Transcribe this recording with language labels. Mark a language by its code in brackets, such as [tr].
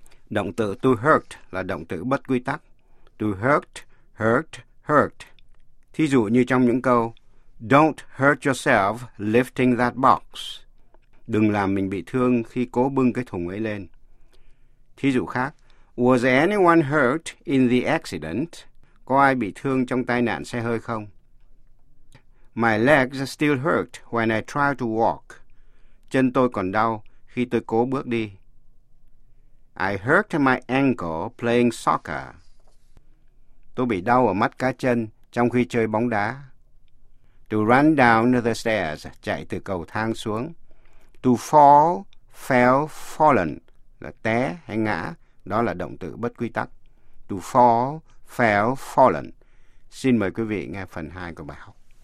[vi] Động từ to hurt là động từ bất quy tắc. [en] To hurt, hurt, hurt. [vi] Thí dụ như trong những câu [en] Don't hurt yourself lifting that box. [vi] Đừng làm mình bị thương khi cố bưng cái thùng ấy lên. Thí dụ khác, [en] Was anyone hurt in the accident? [vi] Có ai bị thương trong tai nạn xe hơi không? [en] My legs still hurt when I try to walk. [vi] Chân tôi còn đau khi tôi cố bước đi. [en] I hurt my ankle playing soccer. [vi] Tôi bị đau ở mắt cá chân trong khi chơi bóng đá. [en] To run down the stairs, [vi] chạy từ cầu thang xuống. [en] To fall, fell, fallen, [vi] là té hay ngã, đó là động từ bất quy tắc. [en] To fall, fell, fallen. [vi] Xin mời quý vị nghe phần 2 của bài học.